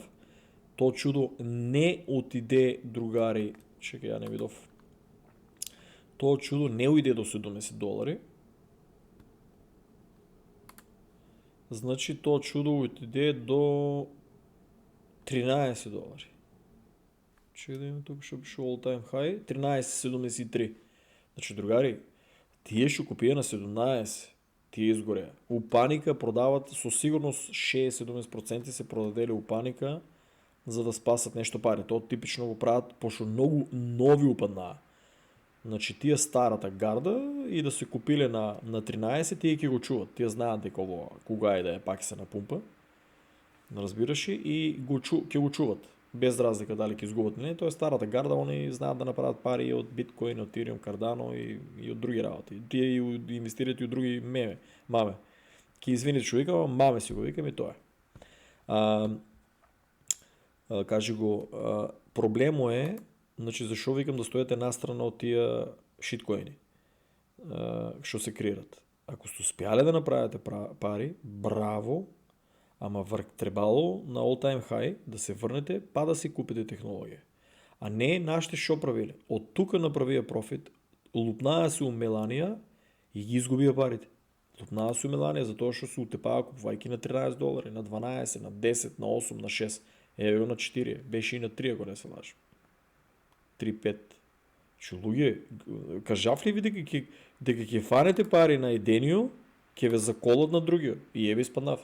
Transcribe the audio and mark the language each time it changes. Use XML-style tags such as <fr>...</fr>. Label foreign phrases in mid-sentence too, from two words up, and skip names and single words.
<mk>Тоа чудо не отиде, другари, чекај, ја не видов. Тоа чудо не уиде до 70 долари. Значи тоа чудо отиде до 13 долари. Чекај да имам тука што пише</mk> <en>all time high,</en> <mk>13.73. Значи, другари, тие што купија на 17, тие изгореа. У паника продават, со сигурност 60-70% се продадели у паника за да спасат нешто пари. Тоа типично го прават, пошто многу нови упаднаа. Значи, тие старата гарда и да се купиле на 13, тие ќе го чуват. Тие знаат дека ово кога е да е пак се напумпа. Разбираш и ќе го чуват. без разлика дали ги изгубят или не, то е старата гарда, они знаят да направят пари от биткоин, от Ethereum, Cardano и от други работи. Тие и инвестират и от други маме. Ки извините, че викам, маме си го викам и то е.</mk> <bg>Кажи го, проблемо е, значи защо викам да стоят една страна от тия шиткоини, що се криират. Ако сте успяли да направите пари, браво, ама требало на</bg> <en>all time high</en> <bg>да се върнете, па да си купите технология. А не нашите шо правили. От тук направия профит, лупная си у Мелания и ги изгубия парите. Лупная си у Мелания, затова ще се утепава купвайки на $13, на 12, на 10, на 8, на 6.</bg> <mk>Ево на 4, беше и на 3, ако не се лажа. 3-5. Че луѓе, кажав ли ви дека ќе фанете пари на еденио, ќе ве заколат на другио. И еви спаднав.</mk>